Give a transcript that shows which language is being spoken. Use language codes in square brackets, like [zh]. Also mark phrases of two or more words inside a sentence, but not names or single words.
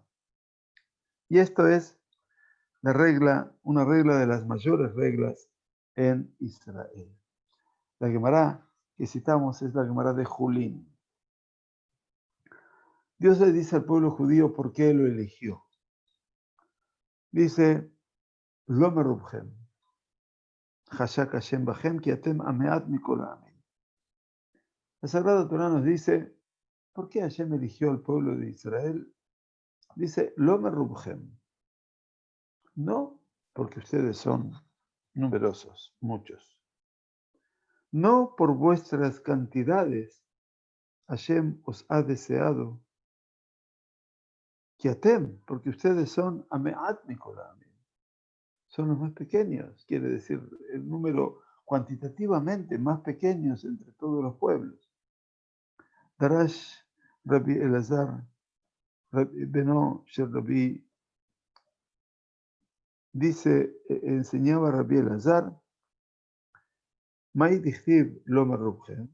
[es] Y esto es una regla de las mayores reglas en Israel. La Gemara que citamos es la Gemara de Julín. Dios le dice al pueblo judío por qué lo eligió. [he] Dice, לא מרבכם חשק השם בכם כי אתם המעט מכל העמים. [es] La Sagrada Torah nos dice, ¿por qué Hashem eligió al pueblo de Israel? [he] Dice, לא מרבכם. [es] No porque ustedes son numerosos, muchos. No por vuestras cantidades Hashem os ha deseado. Kiatem, porque ustedes son [he] המעט מכל העמים. [es] Son los más pequeños, quiere decir el número cuantitativamente más pequeños entre todos los pueblos. [he] דרש רבי אלעזר בנו של רבי, [es] dice, enseñaba Rabbi Elazar, [he] מאי דכתיב לא מרבכם.